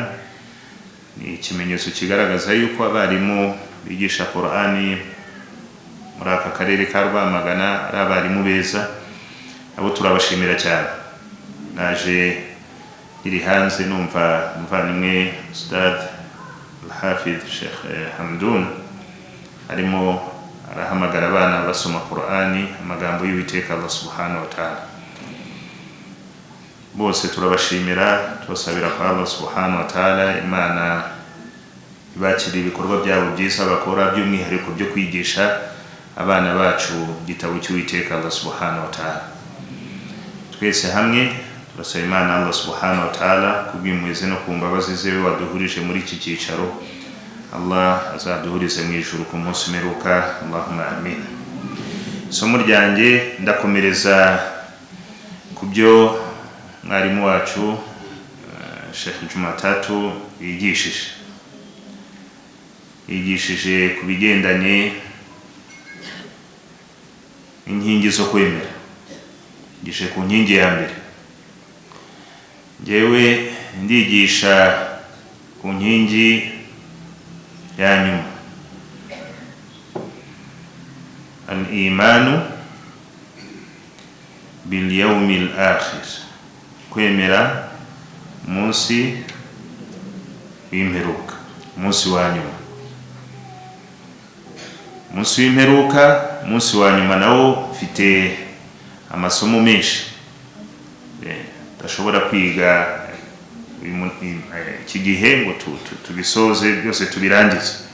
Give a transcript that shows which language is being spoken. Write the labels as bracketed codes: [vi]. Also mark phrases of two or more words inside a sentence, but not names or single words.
[rw] Ni ikimenyetso kigaragaza yuko abarimu bigisha Quran muri aka karere ka Rwamagana ari abarimu beza, abo turabashimira cyane. Naje iri hanze numva muvandimwe Ustad Al-Hafiz Sheikh Hamdun arimo arahamagara abana basoma Qur'ani, amagambo y'Uwiteka [ar] الله سبحانه وتعالى. [rw] Bose turabashimira, tubasabira kwa [ar] الله سبحانه وتعالى [rw] Imana ibakira ibikorwa byabo byiza bakora, by'umwihariko byo kwigisha abana bacu igitabo cy'Uwiteka [ar] الله سبحانه وتعالى. [rw] Twese hamwe turasaba Imana [ar] الله سبحانه وتعالى [rw] kubw'impuhwe no ku mbabazi ze waduhurije muri iki cyicaro, Allah azaduhurize mu ijuru ku munsi umeruka. [ar] اللهم آمين. [rw] Isomo ryanjye ndakomereza ku byo mwarimu wacu Sheikh Jumatatu yigishije ku bigendanye inkingi zo kwemera. Yigishije ku nkingi ya mbere, njyewe ndigisha ku nkingi ya nyuma, [ar] الإيمان باليوم الآخر, [rw] kwemera munsi w'imperuka, munsi wa nyuma. Munsi w'imperuka, munsi wa nyuma nawo ufite amasomo menshi tashobora kwiga iki gihe ngo tubisoze byose tubirangize.